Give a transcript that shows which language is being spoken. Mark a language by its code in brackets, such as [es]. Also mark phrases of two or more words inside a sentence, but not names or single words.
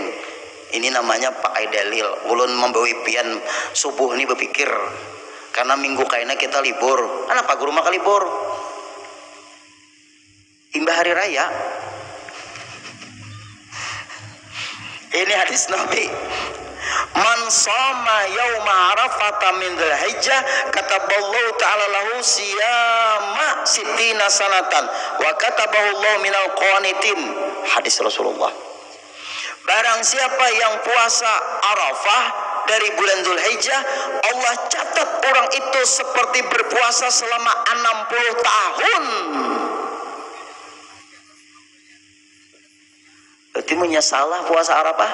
[bjn] Ini namanya pakai dalil. Ulun membawa pian subuh ini berpikir, karena minggu kaina kita libur. Kenapa guru maka libur? Imbah hari raya. [id] Ini hadis Nabi. [ar] من صام يوم عرفة من ذي الحجة كتب الله تعالى له صيام ستين سنة وكتب الله من القانتين. [id] Hadis Rasulullah. Barang siapa yang puasa Arafah dari bulan Dzulhijjah, Allah catat orang itu seperti berpuasa selama 60 tahun. Berarti menyesalah puasa Arafah?